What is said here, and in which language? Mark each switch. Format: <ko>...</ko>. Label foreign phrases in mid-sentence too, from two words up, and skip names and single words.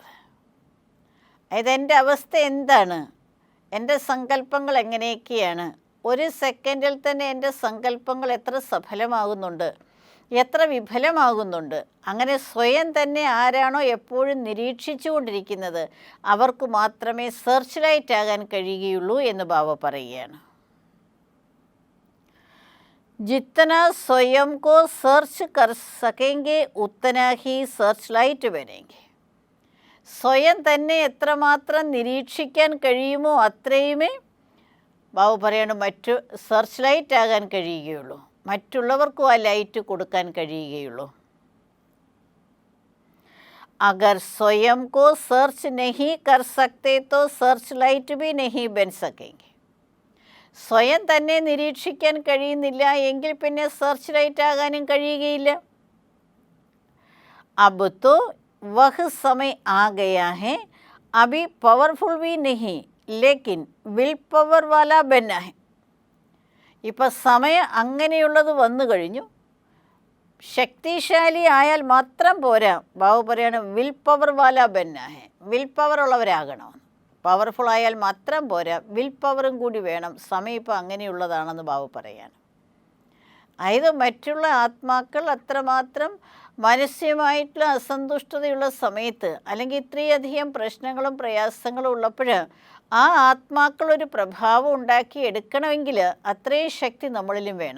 <ml>അതായത് എൻ്റെ അവസ്ഥ എന്താണ്, എൻ്റെ സങ്കല്പങ്ങൾ എങ്ങനെയൊക്കെയാണ്, ഒരു സെക്കൻഡിൽ തന്നെ എൻ്റെ സങ്കല്പങ്ങൾ എത്ര സഫലമാകുന്നുണ്ട്, എത്ര വിഫലമാകുന്നുണ്ട്. അങ്ങനെ സ്വയം തന്നെ ആരാണോ എപ്പോഴും നിരീക്ഷിച്ചു കൊണ്ടിരിക്കുന്നത് അവർക്ക് മാത്രമേ</ml> <en>search light</en> <ml>ആകാൻ കഴിയുകയുള്ളൂ എന്ന് ബാബ പറയുകയാണ്.</ml> <hi>जितना स्वयं को सर्च कर सकेंगे उतना ही</hi> <en>search light</en> <hi>बनेंगे.</hi> <ml>സ്വയം തന്നെ എത്രമാത്രം നിരീക്ഷിക്കാൻ കഴിയുമോ അത്രയുമേ ബാബു പറയാണ് മറ്റു</ml> <en>search light</en> <ml>ആകാൻ കഴിയുകയുള്ളൂ, മറ്റുള്ളവർക്കും ആ ലൈറ്റ് കൊടുക്കാൻ കഴിയുകയുള്ളൂ.</ml> <hi>अगर स्वयं को सर्च नहीं कर सकते तो</hi> <en>search light</en> <hi>भी नहीं बन सकेंगे.</hi> <ml>സ്വയം തന്നെ നിരീക്ഷിക്കാൻ കഴിയുന്നില്ല എങ്കിൽ പിന്നെ</ml> <en>search light</en> <ml>ആകാനും കഴിയുകയില്ല.</ml> <hi>अब तो वह समय आ गया है, अभी पावरफुल भी नहीं लेकिन</hi> <en>will power</en> <hi>वाला बना है.</hi> <ml>ഇപ്പം സമയം അങ്ങനെയുള്ളത് വന്നു കഴിഞ്ഞു. ശക്തിശാലി ആയാൽ മാത്രം പോരാ. ബാബു പറയാണ്</ml> <en>will power</en> <hi>वाला बनना है,</hi> <en>will power</en> <ml>ഉള്ളവരാകണം. പവർഫുൾ ആയാൽ മാത്രം പോരാ, വിൽ പവറും കൂടി വേണം. സമയം ഇപ്പം അങ്ങനെയുള്ളതാണെന്ന് ബാബു പറയാണ്. അതായത് മറ്റുള്ള ആത്മാക്കൾ അത്രമാത്രം മാനസികമായിട്ടുള്ള അസന്തുഷ്ടതയുള്ള സമയത്ത് അല്ലെങ്കിൽ ഇത്രയധികം പ്രശ്നങ്ങളും പ്രയാസങ്ങളും ഉള്ളപ്പോൾ ആ ആത്മാക്കളൊരു പ്രഭാവം ഉണ്ടാക്കി എടുക്കണമെങ്കിൽ അത്രയും ശക്തി നമ്മളിലും വേണം.</ml>